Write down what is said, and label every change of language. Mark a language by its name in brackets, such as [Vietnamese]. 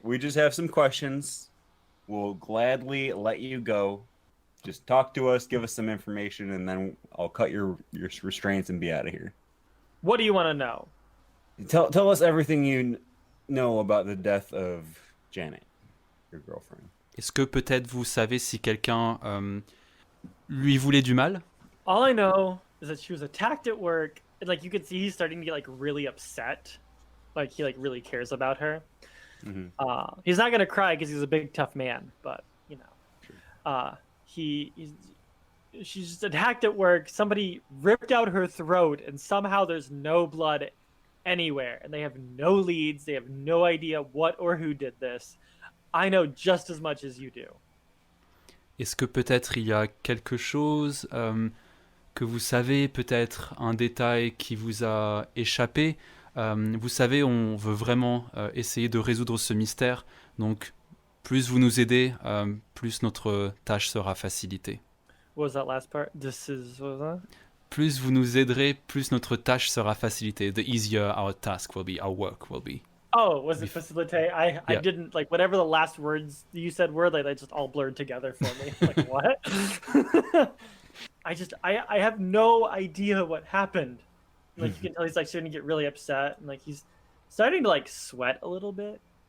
[English] We just have some questions. We'll gladly let you go. Just talk to us, give us some information, and then I'll cut your restraints and be out of here." What do you want to know? Tell us everything you know about the death of Janet, your girlfriend. [French] Est-ce que peut-être vous savez si quelqu'un lui voulait du mal? [English] All I know is that she was attacked at work, and like you could see he's starting to get like really upset. Like he like really cares about her. He's not gonna cry because he's a big tough man, but you know, she's just attacked at work. Somebody ripped out her throat, and somehow there's no blood anywhere, and they have no leads. They have no idea what or who did this. I know just as much as you do. [French] Est-ce que peut-être il y a quelque chose que vous savez, peut-être un détail qui vous a échappé? Vous savez, on veut vraiment essayer de résoudre ce mystère. Donc, plus vous nous aidez, plus notre tâche sera facilitée. [English] What was that last part? What was that? [French] Plus vous nous aiderez, plus notre tâche sera facilitée. [English] The easier our task will be, our work will be. Oh, was it facilitate? I Yeah. didn't like whatever the last words you said were. Like they just all blurred together for me. Like what? I have no idea what happened. Like you can tell he's like starting to get really upset, and like he's starting to like sweat a little bit.